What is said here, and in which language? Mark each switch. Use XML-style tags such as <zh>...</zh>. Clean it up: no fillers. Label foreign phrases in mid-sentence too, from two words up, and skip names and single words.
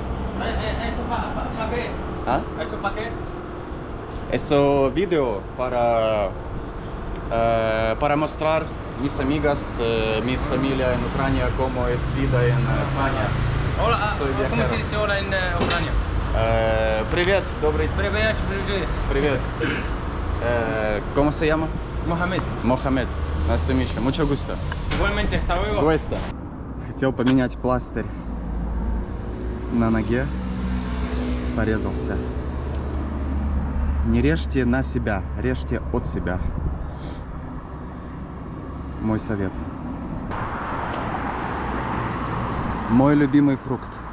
<es>¿Eso para qué? ¿Ah? ¿Eso para qué? Eso video para mostrar mis amigas, mis familia en Ucrania, cómo es vida en España. Hola, Soy ¿cómo viajero. se dice ahora en Ucrania?</es> <ru>Привет, добрый. Привет. Привет.</ru> <es>¿Cómo se llama? Mohamed. Mohamed.</es> <en>Nice to meet you.</en> <es>Mucho gusto. Igualmente, hasta luego. Гуэста.</es> <ru>Хотел поменять пластырь на ноге. Порезался. Не режьте на себя, режьте от себя. Мой совет. Мой любимый фрукт.</ru>